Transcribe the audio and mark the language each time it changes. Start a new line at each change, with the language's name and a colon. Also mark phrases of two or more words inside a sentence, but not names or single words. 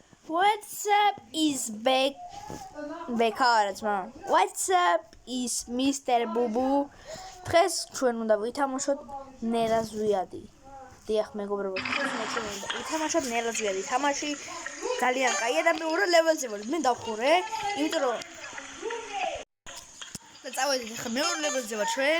English: What's up is Bekara ძმა. What's up is Mr. Bubu.
Georgian: დღეს ჩვენ უნდა ვითამაშოთ ნელა ზვიადი. დიახ მეგობრებო, დღეს ჩვენ უნდა ვითამაშოთ ნელა ზვიადი. თამაში ძალიან კაია და მე ორ ლეველზე ვარ. მე დავხურე, იმიტომ რომ და წავედით ახლა მე ორ ლეველზე ვარ ჩვენ.